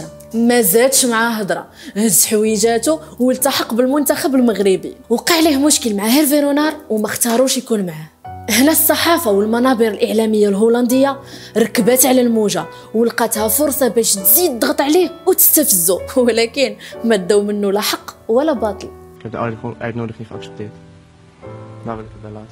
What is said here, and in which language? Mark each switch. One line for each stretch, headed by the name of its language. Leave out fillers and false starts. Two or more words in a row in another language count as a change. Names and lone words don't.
Arabic: ما زادش معاه هضره، هز حويجاتو والتحق بالمنتخب المغربي. وقع ليه مشكل مع هيرفي رونار وما اختاروش يكون معاه. هنا الصحافة والمنابر الإعلامية الهولندية ركبت على الموجة ولقاتها فرصة باش تزيد تضغط عليه وتستفزو، ولكن ما داو منه لا حق ولا باطل.
Dutch: Ik heb de uitnodiging geaccepteerd. Daar wil ik het bij laten.